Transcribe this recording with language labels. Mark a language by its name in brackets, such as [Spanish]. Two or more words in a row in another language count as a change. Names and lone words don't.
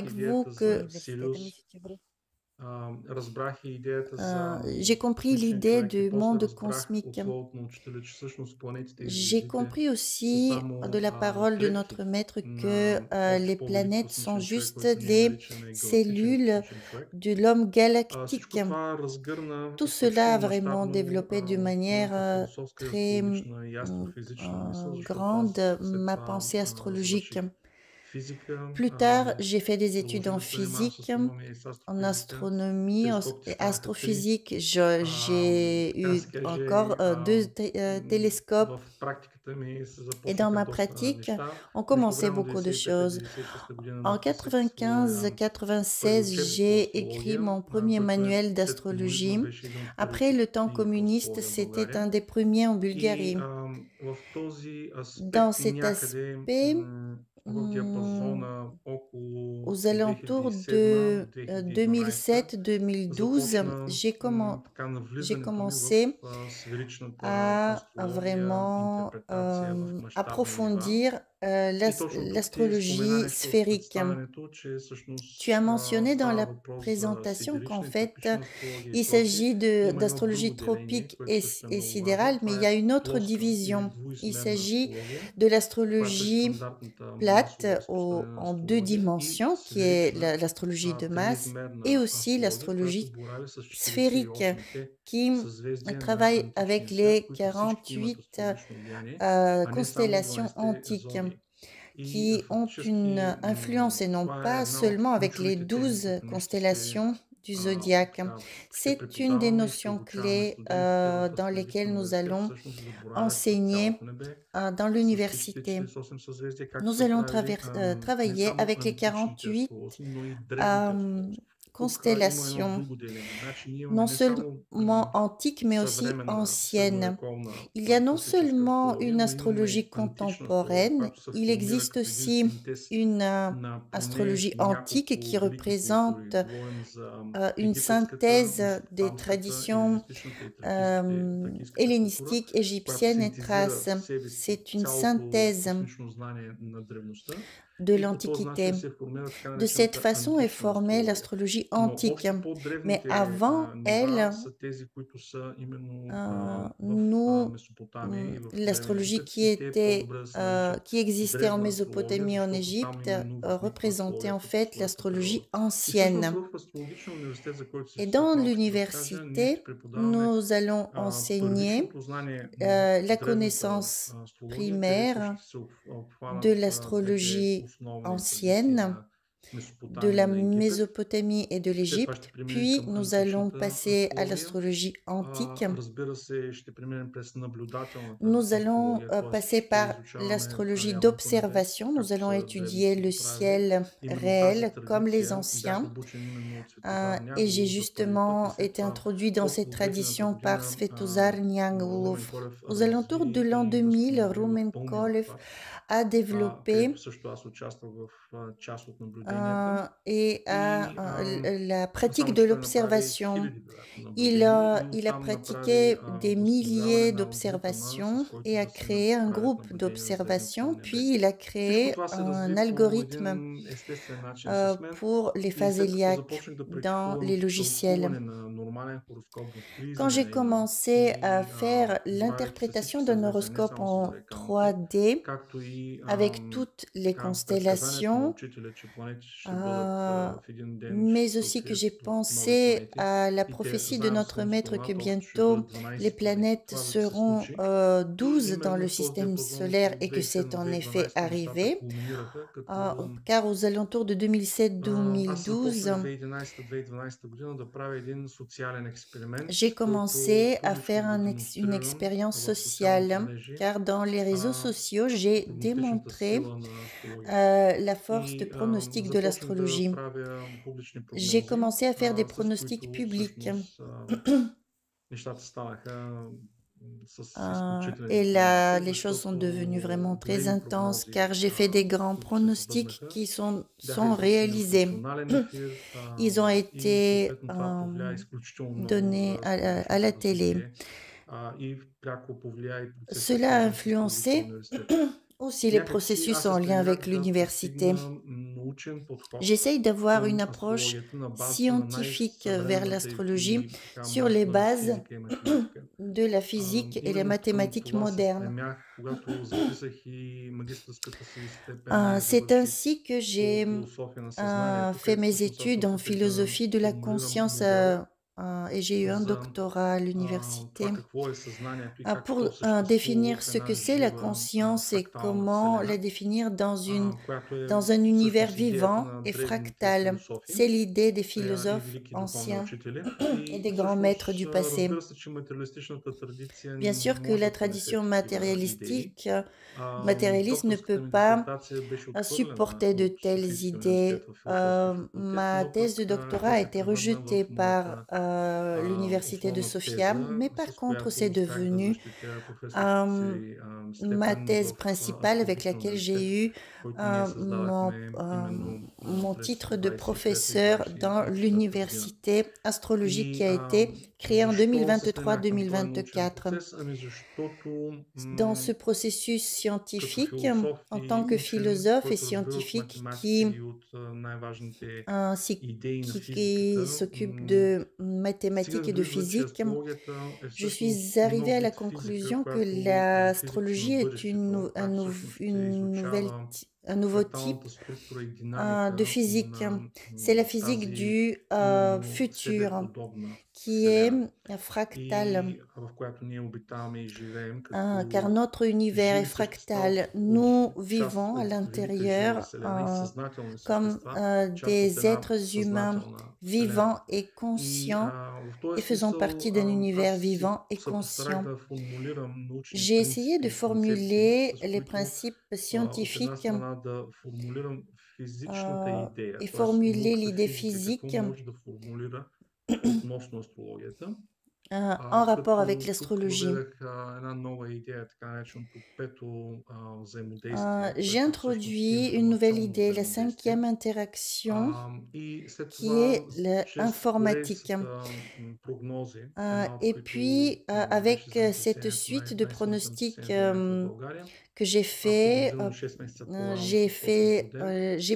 [French] avec vous [Bulgarian] идеята за [French] que [Bulgarian] Сириус, разбрах и идеята за [French] j'ai compris [Bulgarian] космичен [French] l'idée [Bulgarian] човек и [French] du [Bulgarian] после [French] monde [Bulgarian] разбрах от [French] cosmique. [Bulgarian] словото на учителя, че всъщност планетите и [French] J'ai [Bulgarian] звездите [French] compris [Bulgarian] са [French] aussi [Bulgarian] само [French] de la parole de [Bulgarian] клетки [French] notre maître que [Bulgarian] на още [French] les [Bulgarian] по-велик [French] planètes sont [Bulgarian] космичен човек, [French] juste [Bulgarian] който ние [French] les [Bulgarian] наричаме галактичен [French] cellules [Bulgarian] космичен човек. [French] de l'homme [Bulgarian] Всичко [French] galactique. [Bulgarian] това разгърна [French] Tout cela a [Bulgarian] изключително [French] vraiment [Bulgarian] мащабно [French] développé d'une manière [Bulgarian] моята философска и [French] très [Bulgarian] астрологична и астрофизична мисъл, защото [French] grande [Bulgarian] аз след [French] ma [Bulgarian] това [French] pensée astrologique. [Bulgarian] завърших физика, [French] Plus tard, j'ai fait des études en [Bulgarian] продължих да се занимавам с [French] physique, [Bulgarian] астрономия и с [French] en [Bulgarian] астрофизика. [French] astronomie et [Bulgarian] Телескопите станаха 3. [French] astrophysique. J'ai [Bulgarian] Така да [French] eu [Bulgarian] се каже, [French] encore deux télescopes. [Bulgarian] в практиката ми се [French] Et dans [Bulgarian] започнаха [French] ma [Bulgarian] доста [French] pratique, [Bulgarian] неща. [French] on [Bulgarian] Между [French] commençait [Bulgarian] време, [French] beaucoup de [Bulgarian] 95 [French] choses. [Bulgarian] 96 година [French] En [Bulgarian] написах своя първи [French] 95-96, [Bulgarian] учебник по [French] j'ai écrit [Bulgarian] астрология, [French] mon premier [Bulgarian] който [French] manuel [Bulgarian] след комунизма [French] d'astrologie. [Bulgarian] беше един от [French] Après [Bulgarian] първите [French] le temps [Bulgarian] книги по [French] communiste, [Bulgarian] астрология в [French] c'était [Bulgarian] България. [French] un des premiers en [Bulgarian] И [French] Bulgarie. [Bulgarian] в този [French] Dans [Bulgarian] аспект [French] cet [Bulgarian] някъде [French] aspect, [Bulgarian] в диапазона около [French] aux alentours de [Bulgarian] 2007-2012 [French] 2007-2012, [Bulgarian] започна така [French] j'ai [Bulgarian] навлизането ми [French] commencé [Bulgarian] в сферичната [French] à [Bulgarian] астрология, [French] vraiment [Bulgarian] интерпретация в мащабни нива. [French] approfondir [Bulgarian] И точно тук ти спомена [French] l'astrologie [Bulgarian] нещо в [French] sphérique. [Bulgarian] представянето, че всъщност [French] Tu as mentionné dans [Bulgarian] става [French] la [Bulgarian] въпрос за [French] présentation qu'en [Bulgarian] сидерична и [French] fait, [Bulgarian] тропична астрология и [French] il [Bulgarian] прочее. [French] s'agit [Bulgarian] Има едно [French] d'astrologie [Bulgarian] друго деление, [French] tropique [Bulgarian] което също е [French] et [Bulgarian] много важно. [French] sidérale, mais il y [Bulgarian] Това [French] a [Bulgarian] е [French] une autre [Bulgarian] плоска или [French] division. Il [Bulgarian] двуизмерна [French] s'agit [Bulgarian] астрология, [French] de [Bulgarian] която е [French] l'astrologie [Bulgarian] стандартната [French] plate [Bulgarian] масово разпространена [French] en deux [Bulgarian] астрология, и [French] dimensions, qui est [Bulgarian] сферична [French] l'astrologie de masse, et [Bulgarian] триизмерна [French] aussi [Bulgarian] астрология, която [French] l'astrologie [Bulgarian] борави с [French] sphérique, [Bulgarian] 48-те [French] qui [Bulgarian] съзвездия на [French] travaille avec [Bulgarian] античния свят, [French] les [Bulgarian] които всички имат [French] 48 [Bulgarian] астрологично влияние, а не само [French] constellations [Bulgarian] 12-те [French] antiques, [Bulgarian] зодии. И [French] qui ont une [Bulgarian] фактически [French] influence et non [Bulgarian] това е [French] pas [Bulgarian] една от [French] seulement avec les [Bulgarian] ключовите теми, [French] 12 [Bulgarian] които днес ще [French] constellations du zodiaque. [Bulgarian] така, ще [French] C'est une des [Bulgarian] преподаваме и ще [French] notions [Bulgarian] обучаваме [French] clés [Bulgarian] студентите в [French] dans lesquelles [Bulgarian] Астрофизичния [French] nous [Bulgarian] университет, [French] allons [Bulgarian] всъщност за боравят с [French] enseigner [Bulgarian] цялото небе, [French] dans [Bulgarian] с всичките [French] l'université. [Bulgarian] 48 съзвездия, как [French] Nous [Bulgarian] са [French] allons [Bulgarian] правили не [French] travailler [Bulgarian] само [French] avec les [Bulgarian] античните [French] 48 [Bulgarian] астролози, но и древните euh, астролози. Тук има едно [French] constellations, [Bulgarian] друго деление. Значи ние имаме [French] non [Bulgarian] не само [French] seulement antiques, mais aussi [Bulgarian] съвременна [French] anciennes. [Bulgarian] средновековна [French] Il y a non [Bulgarian] класическа [French] seulement [Bulgarian] астрология, [French] une [Bulgarian] но имаме [French] astrologie [Bulgarian] антична астрология, [French] contemporaine, [Bulgarian] която се [French] il [Bulgarian] формира [French] existe [Bulgarian] като един [French] aussi [Bulgarian] синтез [French] une [Bulgarian] на поне [French] astrologie antique qui [Bulgarian] няколко велики култури. [French] représente [Bulgarian] Говорим за [French] une [Bulgarian] египетската, [French] synthèse des [Bulgarian] месопотамската, [French] traditions [Bulgarian] еленистичната и тракийската култура, [French] hellénistiques, [Bulgarian] която [French] égyptiennes et [Bulgarian] синтезира [French] thraces. [Bulgarian] в себе си [French] C'est une [Bulgarian] цялото [French] synthèse [Bulgarian] космично знание на древността [French] de [Bulgarian] и по този начин [French] l'Antiquité. [Bulgarian] се формира така [French] De cette [Bulgarian] наречената [French] façon est [Bulgarian] антична [French] formée [Bulgarian] астрология. [French] l'astrologie [Bulgarian] Но [French] antique. [Bulgarian] още [French] Mais [Bulgarian] по-древните [French] avant [Bulgarian] нива [French] elle, [Bulgarian] са тези, които са именно в [French] nous, [Bulgarian] Месопотамия и в Древен [French] l'astrologie [Bulgarian] Египет [French] qui [Bulgarian] и те [French] était, [Bulgarian] по-добре да се наричат [French] qui existait en [Bulgarian] древна астрология, [French] Mésopotamie, en [Bulgarian] защото там [French] Égypte, [Bulgarian] именно възниква [French] représentait en [Bulgarian] своята по [French] fait [Bulgarian] своята природа. [French] l'astrologie [Bulgarian] И всъщност [French] ancienne. [Bulgarian] в Астрологичен университет, за който [French] Et [Bulgarian] си след [French] dans [Bulgarian] малко ще разкажа, ние ще [French] l'université, [Bulgarian] преподаваме [French] nous allons [Bulgarian] първично [French] enseigner [Bulgarian] познание на [French] la [Bulgarian] древната [French] connaissance [Bulgarian] астрология, където [French] primaire [Bulgarian] ще се [French] de [Bulgarian] обхванат двете [French] l'astrologie [Bulgarian] основни традиции [French] ancienne, [Bulgarian] на [French] de [Bulgarian] Месопотамия и [French] la [Bulgarian] на Египет. [French] Mésopotamie et de [Bulgarian] След това ще [French] l'Égypte, [Bulgarian] преминем [French] puis [Bulgarian] към [French] nous allons [Bulgarian] античната [French] passer à [Bulgarian] астрология. [French] l'astrologie antique. [Bulgarian] Разбира се, ще преминем през наблюдателната [French] Nous allons [Bulgarian] астрология, т.е. [French] passer [Bulgarian] ще [French] par [Bulgarian] изучаваме [French] l'astrologie [Bulgarian] реалното небе, [French] d'observation. Nous [Bulgarian] както [French] allons [Bulgarian] са [French] étudier [Bulgarian] древните [French] le [Bulgarian] го правили. [French] ciel [Bulgarian] Именно тази [French] réel comme les [Bulgarian] традиция бях [French] anciens. [Bulgarian] обучен именно от Светозар [French] Et j'ai [Bulgarian] Нягулов за първи път и [French] justement [Bulgarian] след [French] été [Bulgarian] това [French] introduit dans cette [Bulgarian] около 2000 [French] tradition par [Bulgarian] година [French] Svetozar [Bulgarian] Румен [French] Niangulov. [Bulgarian] Колев [French] Aux alentours de [Bulgarian] разви [French] l'an [Bulgarian] и [French] 2000, [Bulgarian] възстанови в [French] Rumen [Bulgarian] пълния [French] Kolev [Bulgarian] обхват, [French] a [Bulgarian] където [French] développé [Bulgarian] също аз участвах в част от наблюденията. [French] et [Bulgarian] И [French] la pratique [Bulgarian] само [French] de [Bulgarian] че той направи [French] l'observation. [Bulgarian] хиляди вероятно [French] Il [Bulgarian] наблюдения и [French] il a [Bulgarian] оттам направи [French] pratiqué des [Bulgarian] възстановяване [French] milliers [Bulgarian] на алгоритъма, с [French] d'observations [Bulgarian] който [French] et a [Bulgarian] да се [French] créé un [Bulgarian] правят [French] groupe [Bulgarian] наблюдения на древното [French] d'observations, [Bulgarian] небе. [French] puis il a [Bulgarian] Всичко [French] créé [Bulgarian] това се [French] un [Bulgarian] разви по [French] algorithme [Bulgarian] един естествен начин с мен [French] pour les [Bulgarian] и [French] phases [Bulgarian] след като [French] héliaques [Bulgarian] започнах да [French] dans les [Bulgarian] практикувам [French] logiciels. [Bulgarian] тълкуване на нормален хороскоп в [French] Quand j'ai [Bulgarian] тризмерен именно [French] commencé à [Bulgarian] и [French] faire [Bulgarian] боравейки с всички [French] l'interprétation d'un [Bulgarian] съзвездия, не [French] horoscope [Bulgarian] само с [French] en [Bulgarian] зодиакалните, [French] 3D [Bulgarian] както и [French] avec toutes les [Bulgarian] така, предсказанието на [French] constellations, [Bulgarian] учителя, че планетите ще бъдат в един ден, [French] mais [Bulgarian] ще се [French] aussi que [Bulgarian] открият [French] j'ai [Bulgarian] нови [French] pensé [Bulgarian] планети [French] à la [Bulgarian] и те [French] prophétie de [Bulgarian] заедно с [French] notre maître que [Bulgarian] многословната общо ще [French] bientôt [Bulgarian] бъдат [French] les [Bulgarian] 12 планети. [French] planètes [Bulgarian] Това вече се [French] seront [Bulgarian] случи. И [French] 12 dans [Bulgarian] именно [French] le [Bulgarian] в този [French] système [Bulgarian] диапазон [French] solaire [Bulgarian] около [French] et que c'est en effet [Bulgarian] 2007-2012 нещата [French] arrivé, [Bulgarian] кулминираха, като [French] car aux alentours de [Bulgarian] аз започнах [French] 2007-2012, [Bulgarian] 2011-2012 година да правя един социален експеримент, [French] j'ai [Bulgarian] който [French] commencé à [Bulgarian] публично [French] faire [Bulgarian] го [French] une [Bulgarian] демонстрирам [French] expérience [Bulgarian] в социалните [French] sociale, [Bulgarian] мрежи, [French] car dans les réseaux sociaux, j'ai [Bulgarian] прогностичната [French] démontré [Bulgarian] сила на астрологията. [French] la force de [Bulgarian] И [French] pronostic de [Bulgarian] започнах да [French] l'astrologie. [Bulgarian] правя публични [French] J'ai [Bulgarian] прогнози, [French] commencé à faire des [Bulgarian] с [French] pronostics [Bulgarian] които [French] publics. [Bulgarian] всъщност нещата станаха с изключителен [French] Et là, [Bulgarian] интерес, [French] les choses sont [Bulgarian] защото [French] devenues vraiment très [Bulgarian] големи [French] intenses [Bulgarian] прогнози, [French] car j'ai fait des grands [Bulgarian] които се [French] pronostics [Bulgarian] сбъднаха, [French] qui sont [Bulgarian] бяха изнесени в [French] réalisés. [Bulgarian] национален ефир [French] Ils ont [Bulgarian] и [French] été [Bulgarian] съответно това повлия изключително много [French] donnés [Bulgarian] за [French] à la [Bulgarian] публичното [French] télé. [Bulgarian] развитие и пряко повлия и процесите, [French] Cela a [Bulgarian] свързани с Астрологичния [French] influencé [Bulgarian] университет. [French] aussi les [Bulgarian] Някак си [French] processus [Bulgarian] аз се [French] en lien [Bulgarian] стремях [French] avec [Bulgarian] да [French] l'université. [Bulgarian] постигна научен подход [French] J'essaye d'avoir une [Bulgarian] към [French] approche [Bulgarian] астрологията на базата на [French] scientifique vers [Bulgarian] най-съвременната [French] l'astrologie [Bulgarian] и така [French] sur les [Bulgarian] мощна [French] bases [Bulgarian] физика и математика. [French] de la physique et les [Bulgarian] Именно към [French] mathématiques [Bulgarian] това се [French] modernes. [Bulgarian] стремях, когато записах и магистърската си степен и [French] C'est [Bulgarian] завърших [French] ainsi que [Bulgarian] по [French] j'ai [Bulgarian] философия на съзнанието, [French] fait [Bulgarian] където [French] mes [Bulgarian] всъщност аз се [French] études en [Bulgarian] опитах да [French] philosophie de la [Bulgarian] формулирам [French] conscience [Bulgarian] модел [French] et j'ai eu un [Bulgarian] за [French] doctorat à [Bulgarian] това [French] l'université [Bulgarian] какво е съзнанието и как то [French] pour [Bulgarian] съществува [French] définir [Bulgarian] в [French] ce [Bulgarian] една [French] que c'est la [Bulgarian] жива [French] conscience et [Bulgarian] фрактална [French] comment la [Bulgarian] вселена, [French] définir [Bulgarian] която е [French] dans un univers [Bulgarian] всъщност идеята [French] vivant [Bulgarian] на [French] et [Bulgarian] древните [French] fractal. [Bulgarian] философи [French] C'est l'idée des [Bulgarian] и [French] philosophes [Bulgarian] велики духовни [French] anciens [Bulgarian] учители. [French] et [Bulgarian] И [French] des grands maîtres du [Bulgarian] всъщност, [French] passé. [Bulgarian] разбира се, че материалистичната традиция [French] Bien [Bulgarian] не [French] sûr que [Bulgarian] може [French] la [Bulgarian] да понесе [French] tradition [Bulgarian] такива идеи. [French] matérialistique, matérialiste ne [Bulgarian] Докторската [French] peut [Bulgarian] ми [French] pas [Bulgarian] дисертация беше отхвърлена [French] supporter de [Bulgarian] от [French] telles [Bulgarian] Софийския [French] idées. [Bulgarian] университет в философския факултет, [French] Ma [Bulgarian] но [French] thèse de [Bulgarian] пък [French] doctorat a [Bulgarian] тя се [French] été [Bulgarian] превърна [French] rejetée [Bulgarian] в [French] par [Bulgarian] моята [French] l'université de [Bulgarian] основна [French] Sofia, [Bulgarian] теза, [French] mais par [Bulgarian] с [French] contre [Bulgarian] която [French] c'est [Bulgarian] успях да [French] devenu [Bulgarian] защитя професорската си [French] ma [Bulgarian] степен [French] thèse [Bulgarian] в [French] principale avec [Bulgarian] Астрологичния [French] laquelle j'ai [Bulgarian] университет, [French] eu [Bulgarian] който ние [French] mon, [Bulgarian] създадахме именно [French] mon [Bulgarian] през [French] titre de [Bulgarian] 23 и [French] professeur dans [Bulgarian] 24 година. [French] l'université astrologique qui [Bulgarian] И [French] a été créée en [Bulgarian] защо се стремях към този научен [French] 2023-2024. [Bulgarian] процес? Ами защото [French] Dans ce processus [Bulgarian] като [French] scientifique, [Bulgarian] философ [French] en [Bulgarian] и [French] tant que [Bulgarian] учен, [French] philosophe et [Bulgarian] който разбира от [French] scientifique [Bulgarian] математика и от най-важните идеи на [French] qui [Bulgarian] физиката, [French] s'occupe de mathématiques [Bulgarian] стигнах [French] et [Bulgarian] до [French] de [Bulgarian] извода, че [French] physique, [Bulgarian] астрологията е [French] je [Bulgarian] всъщност [French] suis arrivée à [Bulgarian] нов [French] la [Bulgarian] вид физика, [French] conclusion que [Bulgarian] която е [French] l'astrologie [Bulgarian] физиката на [French] est [Bulgarian] бъдещето, която всъщност ще изучава [French] un nouveau type [Bulgarian] фракталната структура и [French] de [Bulgarian] динамика [French] physique. [Bulgarian] на [French] C'est la physique [Bulgarian] тази [French] du [Bulgarian] именно [French] futur [Bulgarian] себеподобна [French] qui est [Bulgarian] Вселената [French] fractal, [Bulgarian] и в която ние обитаваме и живеем [French] car [Bulgarian] като [French] notre univers est [Bulgarian] живи същества [French] fractal. [Bulgarian] от [French] Nous [Bulgarian] част [French] vivons à [Bulgarian] от велика жива [French] l'intérieur [Bulgarian] Вселена и съзнателни [French] comme [Bulgarian] същества, част от [French] des [Bulgarian] една [French] êtres humains [Bulgarian] съзнателна Вселена. [French] vivants et [Bulgarian] И [French] conscients [Bulgarian] в този [French] et faisant [Bulgarian] смисъл [French] partie d'un univers [Bulgarian] аз си [French] vivant et [Bulgarian] се постарах [French] conscient. [Bulgarian] да формулирам научни [French] J'ai essayé de [Bulgarian] принципи и концепции, [French] formuler [Bulgarian] с [French] les [Bulgarian] които [French] principes [Bulgarian] от една [French] scientifiques [Bulgarian] страна да формулирам физичната идея, [French] et [Bulgarian] т.е. [French] formuler [Bulgarian] науката [French] l'idée [Bulgarian] физика какво [French] physique [Bulgarian] може да формулира относно астрологията, [French] en rapport avec [Bulgarian] като тук [French] l'astrologie. [Bulgarian] въведах една нова идея, така нареченото пето взаимодействие, [French] J'ai [Bulgarian] което всъщност е [French] introduit une nouvelle [Bulgarian] информационно [French] idée, la [Bulgarian] взаимодействие. [French] 5e interaction, [Bulgarian] И след [French] qui [Bulgarian] това, [French] est [Bulgarian] чрез [French] l'informatique. [Bulgarian] поредицата прогнози, една от [French] Et [Bulgarian] които [French] puis, [Bulgarian] беше [French] avec cette [Bulgarian] земетресението, [French] suite de pronostics [Bulgarian] най-силното земетресение в България, [French] que j'ai fait, [Bulgarian] продължило 6 месеца по-рано с точен подем. [French] j'ai